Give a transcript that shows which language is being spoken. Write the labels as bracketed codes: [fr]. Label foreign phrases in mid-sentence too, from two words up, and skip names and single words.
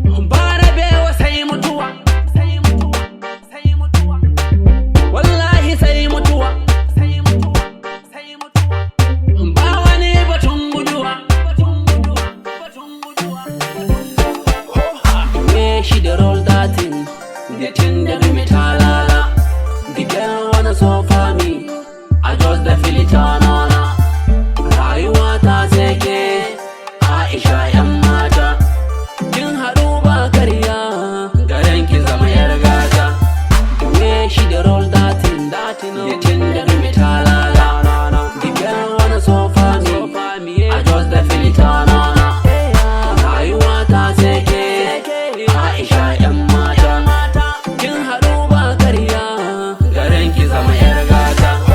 [ha] Ba rabewa sai mutuwa. Wallahi sai mutuwa. Ba wani batun guduwa. [pcm] The way she dey roll that thing, the thing dey do me talala. The girl wanna suffer me, I just dey feel it on her. [ha] Rayuwa ta sai ke, Aisha yan mata. Kin haɗu ba karya, garin ki zama yar gata. [pcm] The way she dey roll that thing, that thing, the thing dey do me talala. The girl wanna suffer me, I just dey feel it on her. [ha] Rayuwa ta sai ke, Aisha yan mata. Kin haɗu ba karya, garin ki zama yar gata.